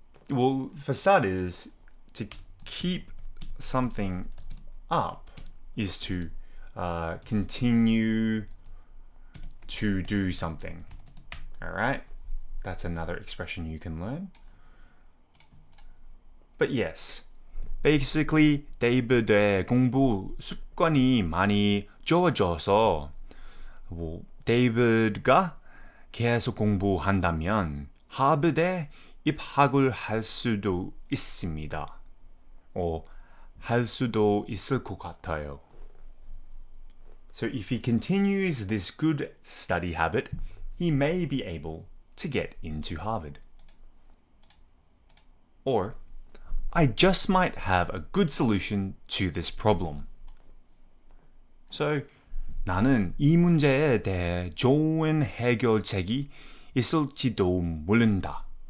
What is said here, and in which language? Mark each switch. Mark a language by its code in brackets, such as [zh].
[en] Well, for starters, to keep something up is to continue to do something. Alright? That's another expression you can learn. But yes, basically, [ko] 데이비드의 공부 습관이 많이 좋아져서 데이비드가 계속 공부한다면 하버드에 입학을 할 수도 있습니다. 할 수도 있을 것 같아요. [en] So if he continues this good study habit, he may be able to get into Harvard. Or, I just might have a good solution to this problem. [ko] So, 나는 이 문제에 대해 좋은 해결책이 있을지도 모른다.